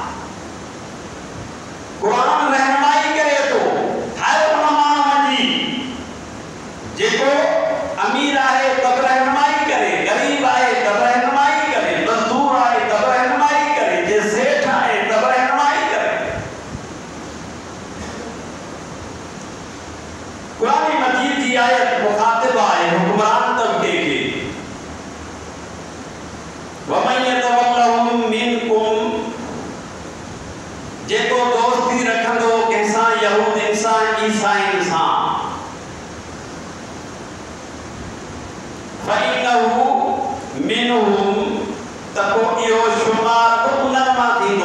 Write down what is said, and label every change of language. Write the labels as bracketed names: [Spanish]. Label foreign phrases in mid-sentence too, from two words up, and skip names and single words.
[Sindhi] क़ुरान रहनुमाई करे थो हर उन माण्हूअ जी, जेको अमीर आहे तब रहनुमाई करे, ग़रीब आहे तब रहनुमाई करे, मज़दूर आहे तब रहनुमाई करे, जे सेठ आहे तब रहनुमाई करे। क़ुरान मजीद जी आयत मुखातिब आहे हुक्मरान तबके खे, [Arabic] ومن يتولهم منكم, [Sindhi] जेको दोस्ती रखंदो कंहिंसां, यहूदियुनि सां, ईसाइनि सां, [Arabic] فإنه منهم, [Sindhi] त पोइ इहो शुमार उन्हनि मां थींदो।